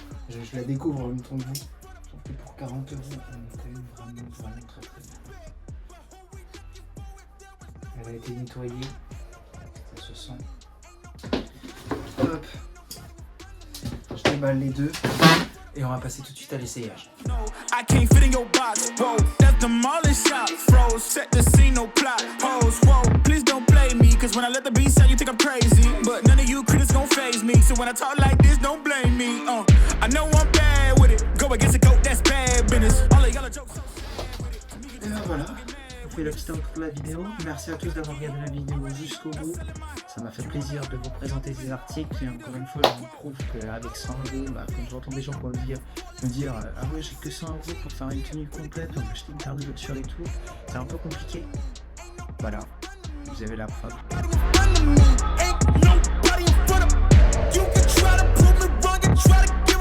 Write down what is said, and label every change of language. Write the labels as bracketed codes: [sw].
[fr] Je la découvre en même temps que vous. Surtout pour 40 €, on est quand même vraiment très très bien. Elle a été nettoyée. Ça se sent. Hop. Je déballe les deux. Et on va passer tout de suite à l'essayage. [en] I can't fit in your box, whoa. That's the mallin' shop, froze. Set the scene, no plot, pose, whoa. Please don't play me, cause when I let the beat sound, you think I'm crazy. But none of you critics gon' faze me. So when I talk like this, don't blame me. I know I'm bad with it. Go against the goat, that's bad business. All the yellow jokes. [fr] Et ben voilà, on fait le petit intro de la vidéo. Merci à tous d'avoir regardé la vidéo jusqu'au bout. Ça m'a fait plaisir de vous présenter ces articles. Et encore une fois, je vous prouve qu'avec 100 €, quand j'entends des gens me dire ah ouais, j'ai que 100 € pour faire une tenue complète, on va acheter une paire de chaussures et tout, c'est un peu compliqué. Voilà, vous avez la preuve. [en] Ain't nobody in front of you can try to prove me wrong and try to